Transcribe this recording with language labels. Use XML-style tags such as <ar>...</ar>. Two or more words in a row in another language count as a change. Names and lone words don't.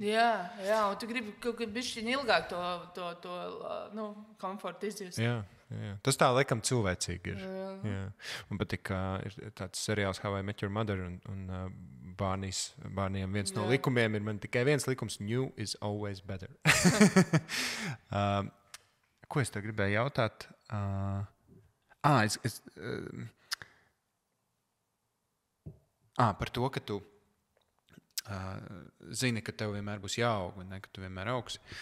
<lv>Jā, un tu gribi kaut kā bišķiņ ilgāk to komfortu izjust. Jā. Tas tā laikam cilvēcīgi ir. Jā. Un patīk, ka ir tāds seriāls How I Met Your Mother, un bārniem viens no likumiem ir man tikai viens likums,</lv> <en>new is always better.</en> <lv>Ko es tev gribēju jautāt? Par to, ka tu zini, ka tev vienmēr būs jāaug, un ne, ka tu vienmēr augsi.</lv>